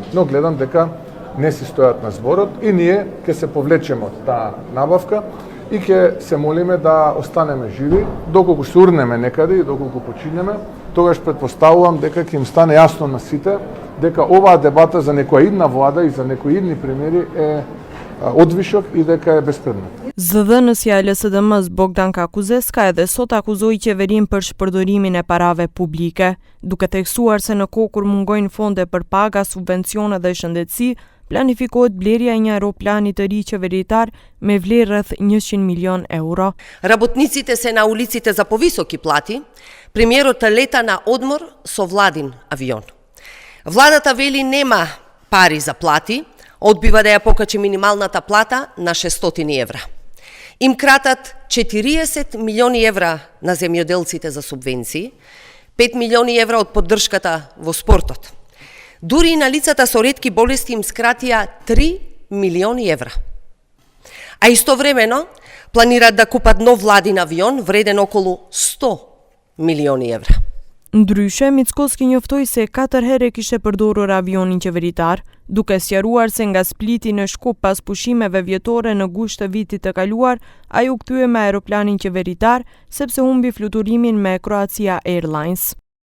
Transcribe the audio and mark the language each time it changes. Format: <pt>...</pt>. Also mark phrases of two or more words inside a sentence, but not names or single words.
<mk>Но гледам дека не си стојат на зборот и ние ќе се повлечеме од таа набавка и ќе се молиме да останеме живи, доколку се урнеме некаде и доколку починеме, тогаш претпоставувам дека ќе им стане јасно на сите дека оваа дебата за некоја идна влада и за некои идни премиери е одвишок и дека е беспредметна.</mk> <sq>Zëdhënësja e LSDM-s Bogdanka Kuzeska edhe sot akuzoi qeverinë për shpërdorimin e parave publike, duke theksuar se në kohë kur mungojnë fonde për paga, subvencione dhe shëndetësi, planifikohet blerja e një aeroplani të ri qeveritar me vlerë rreth 100 milion euro.</sq> <mk>Работниците се на улиците за повисоки плати, премиерот лета на одмор со владин авион. Владата вели нема пари за плати, одбива да ја покачи минималната плата на 600 евра. Им кратат 40 милиони евра на земјоделците за субвенции, 5 милиони евра од поддршката во спортот. Дури и на лицата со ретки болести им скратија 3 милиони евра. А истовремено планираат да купат нов владин авион вреден околу 100 милиони евра.</mk> <sq>Ndryshe, Mickoski njoftoi se 4 herë kishte përdorur avionin qeveritar, duke sqaruar se nga Spliti në Shkup pas pushimeve vjetore në gusht të vitit të kaluar, ai u kthye me aeroplanin qeveritar sepse humbi fluturimin me Croatia Airlines.</sq>